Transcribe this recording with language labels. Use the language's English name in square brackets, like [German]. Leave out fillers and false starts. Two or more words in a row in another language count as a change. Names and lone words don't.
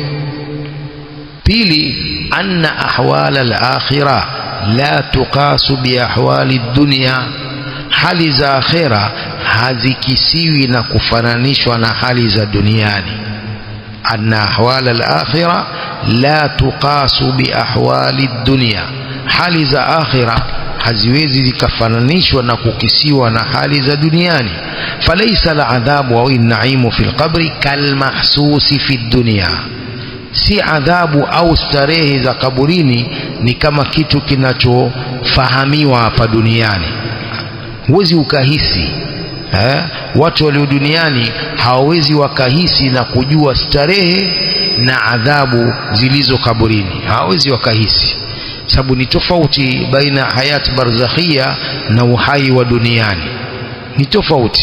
[Swahili] Pili, [Arabic] أن أحوال الآخرة لا تقاس بأحوال الدنيا, [Swahili] hali za akhira hazikisiwi na kufananishwa na hali za duniani. [Arabic] أن أحوال الآخرة لا تقاس بأحوال الدنيا, [Swahili] hali za akhira haziwezi zikafananishwa na kukisiwa na hali za duniani. [Arabic] فليس العذاب أو النعيم في القبر كالمحسوس في الدنيا, [Swahili] si adhabu au starehe za kaburini ni kama kitu kinachofahamiwa hapa duniani. Huwezi ukahisi watu walio duniani hawawezi wakahisi na kujua starehe na adhabu zilizo kaburini, hawawezi wakahisi, sababu ni tofauti baina [Arabic] حياة برزخية [Swahili] na uhai wa duniani, ni tofauti.